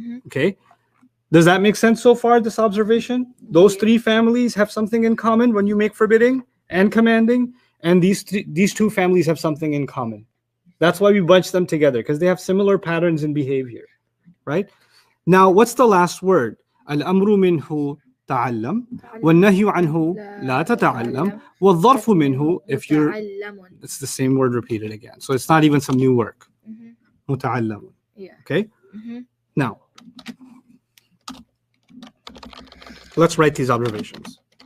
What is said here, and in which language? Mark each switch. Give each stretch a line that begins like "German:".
English: Okay, does that make sense so far? This observation, those three families have something in common when you make forbidding and commanding, and these two families have something in common. That's why we bunch them together, because they have similar patterns in behavior. right? Now, what's the last word?
Arabic: الأمر منه تعلم والنهي عنه لا تتعلم والظرف منه
English: if you're
Arabic: متعلم.
English: it's the same word repeated again. So it's not even some new work. Mhm.
Arabic: متعلم.
English: Yeah. Okay? Mhm. Now, let's write these observations.